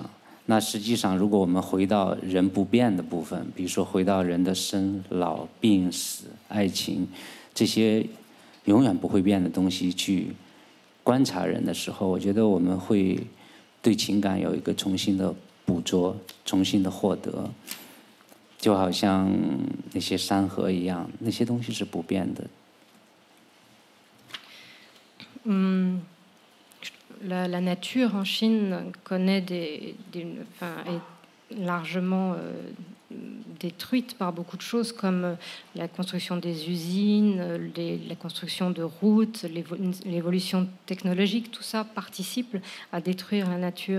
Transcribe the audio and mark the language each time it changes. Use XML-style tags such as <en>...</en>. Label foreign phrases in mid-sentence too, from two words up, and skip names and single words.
<zh>那实际上，如果我们回到人不变的部分，比如说回到人的生老病死、爱情这些永远不会变的东西去观察人的时候，我觉得我们会对情感有一个重新的捕捉、重新的获得。就好像那些山河一样，那些东西是不变的。</zh> <fr>La nature en Chine connaît est largement détruite par beaucoup de choses comme la construction des usines, la construction de routes, l'évolution technologique, tout ça participe à détruire la nature.</fr>